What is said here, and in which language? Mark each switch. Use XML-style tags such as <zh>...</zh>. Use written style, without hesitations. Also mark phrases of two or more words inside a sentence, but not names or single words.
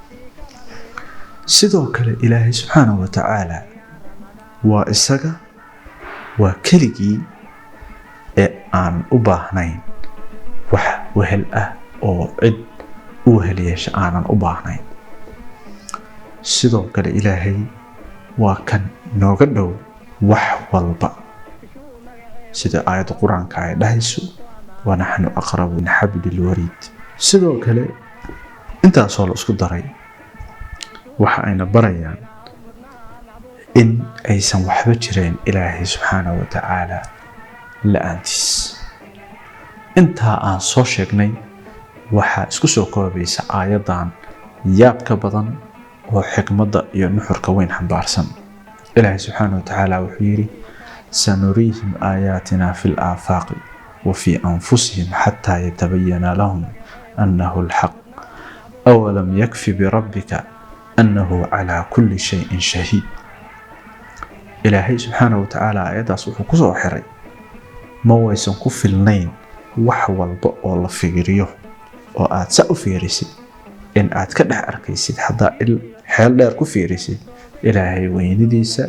<so>sidoo kale Ilaahay</so> <ar>سبحانه و تعالى</ar> <so>waa isaga waa keligii ee aan u baahnayn wax wehel ah oo cid u heliyeesha aanan u baahnayn sidoo kale Ilaahay waa kan nooga dhow wax walba sida aayadda quraanka ay dhahayso</so> <ar>و نحن أقرب من حبل الوريد</ar> <so>sidoo kale intaas oo la isku daray waxa ayna barayaan in aysan waxba jireen Ilaahay</so> <ar>سبحانه و تعالى</ar> <so>la'aantiis inta aan soo sheegnay waxa isku soo koobaysa aayadan yaab ka badan oo xikmadda iyo nuxurka weyn xambaarsan Ilaahay</so> <ar>سبحانه و تعالى</ar> <so>wuxuu yiri</so> <ar>سنريهم آياتنا في آفاق و في أنفسهم حتى يتبين لهم أنه الحق أولم يكف ب ربك أنه على كل شيء شهيد Ilaahay سبحانه و تعالى ayadaas</ar> <so>wuxuu ku soo xiray ma waysan ku filnayn wax walba oo la fiiriyo oo aad sa u fiirisid in aad ka dhex arkaysid hadda xeel dheer ku fiirisid Ilaahay weynidiisa</so>